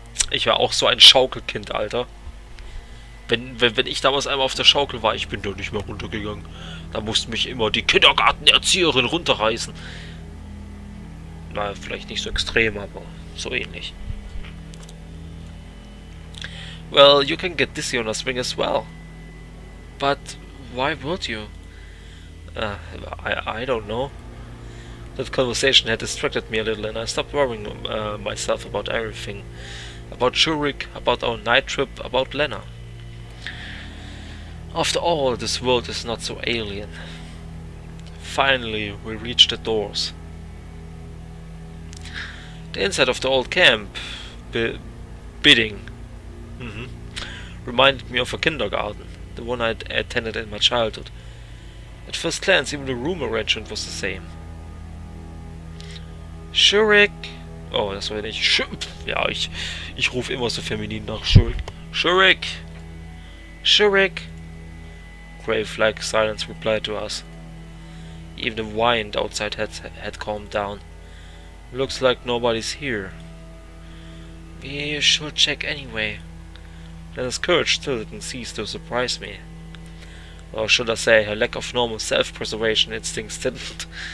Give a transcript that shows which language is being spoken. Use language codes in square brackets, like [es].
[de] Ich war auch so ein Schaukelkind, Alter. Wenn ich damals einmal auf der Schaukel war, ich bin doch nicht mehr runtergegangen. Da musste mich immer die Kindergartenerzieherin runterreißen. Na, vielleicht nicht so extrem, aber so ähnlich. [en] Well, you can get dizzy on a swing as well. But why would you? I don't know. That conversation had distracted me a little, and I stopped worrying myself about everything. About Shurik, about our night trip, about Lena. After all, this world is not so alien. Finally, we reached the doors. The inside of the old camp, bidding, reminded me of a kindergarten, the one I'd attended in my childhood. At first glance, even the room arrangement was the same. Shurik! [de] Oh, das war nicht Ja, ich rufe immer so feminin nach Shurik. [en] Shurik! Shurik! Grave-like silence replied to us. Even the wind outside had calmed down. Looks like nobody's here. We should check anyway. Lena's courage still didn't cease to surprise me. Or should I say, her lack of normal self-preservation instincts didn't.